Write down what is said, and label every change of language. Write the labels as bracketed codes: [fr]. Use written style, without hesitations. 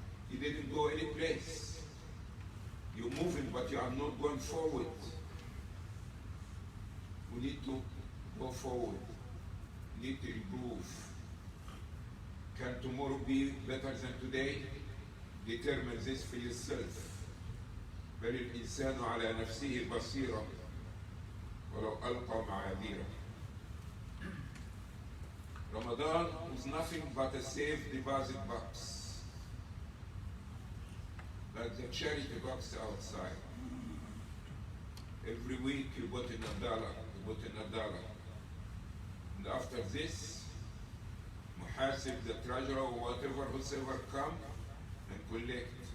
[en] You didn't go any place. You're moving, but you are not going forward. We need to go forward. We need to improve. Can tomorrow be better than today? Determine this for yourself. [ar] بل الإنسان على نفسه بصيرة ولو ألقى معاذيره. [en] Ramadan is nothing but a safe deposit box, like the charity box outside. Every week you put in $1, you put in $1. And after this, muhasib, the treasurer or whatever, whosoever come and collect.